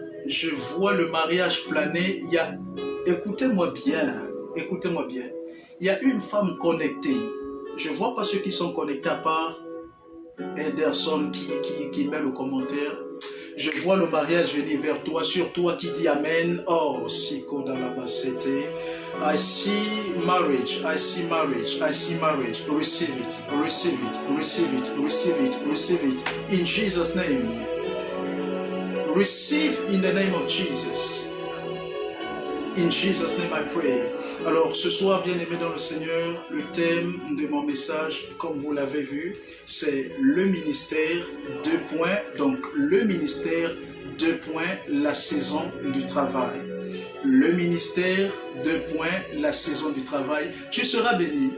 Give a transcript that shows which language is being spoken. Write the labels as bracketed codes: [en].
[fr] Je vois le mariage planer. Écoutez-moi bien. Écoutez-moi bien. Il y a une femme connectée. Je ne vois pas ceux qui sont connectés à part Ederson qui met le commentaire. Je vois le mariage venir vers toi, sur toi qui dit Amen. Oh, Siko Dalabasete. [en] I see marriage, I see marriage, I see marriage. Receive it, receive it, receive it, receive it, receive it. In Jesus' name. Receive in the name of Jesus. In Jesus' name I pray. [fr] Alors ce soir, bien-aimés dans le Seigneur, le thème de mon message, comme vous l'avez vu, c'est le ministère, donc le ministère, la saison du travail. Le ministère, la saison du travail. Tu seras béni.